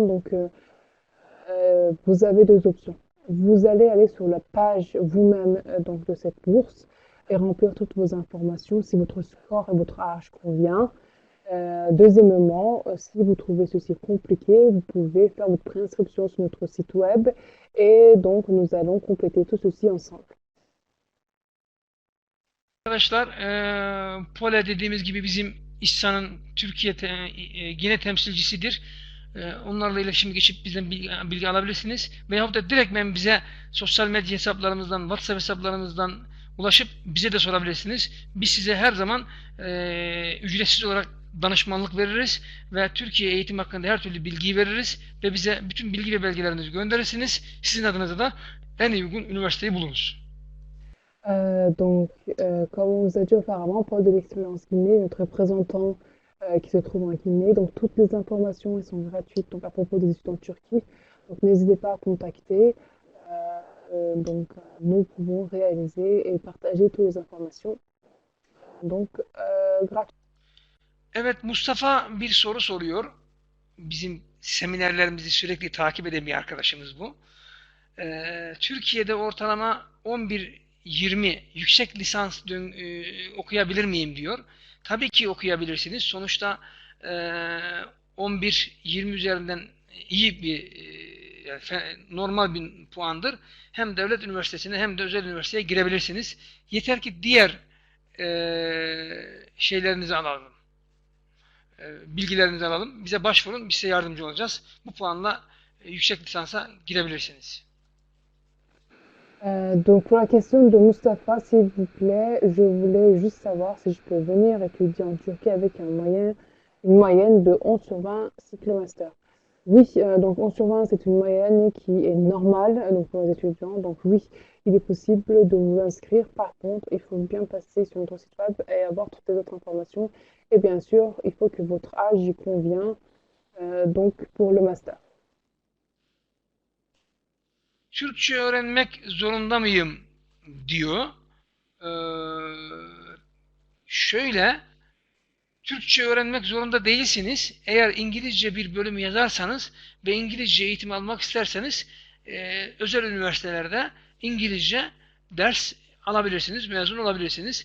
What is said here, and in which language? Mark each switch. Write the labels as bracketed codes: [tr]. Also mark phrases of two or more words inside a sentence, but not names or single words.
[fr] Donc vous avez deux options. Vous allez aller sur la page vous-même donc de cette bourse et remplir toutes vos informations si votre score et votre âge convient. Deuxièmement, si vous trouvez ceci compliqué, vous pouvez faire votre préinscription sur notre site web et donc nous allons compléter tout ceci ensemble. [tr] Arkadaşlar, Pole dediğimiz gibi bizim İhsan'ın Türkiye Gine temsilcisidir. Onlarla iletişime geçip bizden bilgi alabilirsiniz. Veyahut da direktmen bize sosyal medya hesaplarımızdan, WhatsApp hesaplarımızdan ulaşıp bize de sorabilirsiniz. Biz size her zaman ücretsiz olarak danışmanlık veririz ve Türkiye eğitim hakkında her türlü bilgiyi veririz ve bize bütün bilgi ve belgelerinizi gönderirsiniz. Sizin adınıza da en uygun üniversiteyi buluruz. [fr] Comme on vous a dit auparavant, Paul de l'Expérience Guinée, notre représentant qui se trouve en Guinée. Donc, toutes les informations elles sont gratuites donc, à propos des études en Turquie. Donc, n'hésitez pas à contacter. Nous pouvons réaliser et partager toutes les informations. Donc, gratuit. [tr] Evet, Mustafa bir soru soruyor. Bizim seminerlerimizi sürekli takip eden bir arkadaşımız bu. Türkiye'de ortalama 11-20 yüksek lisans okuyabilir miyim diyor. Tabii ki okuyabilirsiniz. Sonuçta 11-20 üzerinden iyi bir normal bir puandır. Hem devlet üniversitesine hem de özel üniversiteye girebilirsiniz. Yeter ki diğer şeylerinizi alalım. Bilgilerinizi alalım. Bize başvurun. Biz size yardımcı olacağız. Bu puanla yüksek lisansa girebilirsiniz. [fr] Donc pour la question de Mustapha, s'il vous plaît, je voulais juste savoir si je peux venir étudier en Turquie avec une moyenne de 11 sur 20 cycle master. Oui, donc 11 sur 20 c'est une moyenne qui est normale donc pour les étudiants. Donc oui, il est possible de vous inscrire. Par contre, il faut bien passer sur notre site web et avoir toutes les autres informations. Et bien sûr, il faut que votre âge y convient donc pour le master. [tr] Türkçe öğrenmek zorunda mıyım diyor. Şöyle, Türkçe öğrenmek zorunda değilsiniz. Eğer İngilizce bir bölüm yazarsanız ve İngilizce eğitim almak isterseniz özel üniversitelerde İngilizce ders alabilirsiniz, mezun olabilirsiniz.